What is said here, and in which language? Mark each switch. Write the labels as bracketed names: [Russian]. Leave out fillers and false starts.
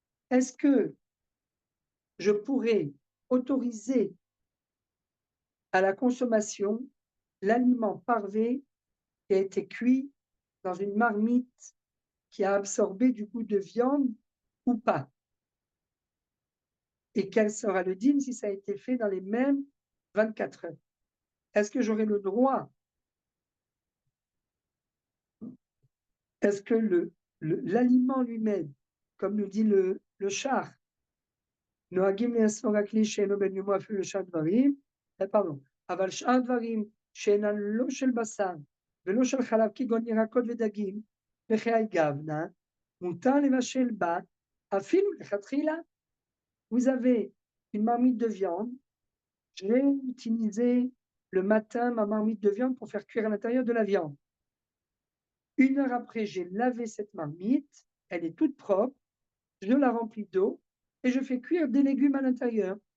[French] Est-ce que je pourrais autoriser à la consommation l'aliment parvé qui a été cuit dans une marmite qui a absorbé du goût de viande ou pas? Et quel sera le dîme si ça a été fait dans les mêmes 24 heures? Est-ce que j'aurai le droit? Est-ce que l'aliment lui-même, comme nous dit le char, [Hebrew] נוהגים לאסור הכלי שאינו בן יומו אפילו לשאר דברים, [French] pardon, [Hebrew] אבל שאר דברים שאינן לא של בשר ולא של חלב, כגון ירקות ודגים וחיי גבנה, מותר לבשל בה אפילו לכתחילה. [French] Vous avez une marmite de viande, j'ai utilisé le matin ma marmite de viande pour faire cuire à l'intérieur de la viande. Une heure après, j'ai lavé cette marmite, elle est toute propre, je la remplis d'eau et je fais cuire des légumes à l'intérieur.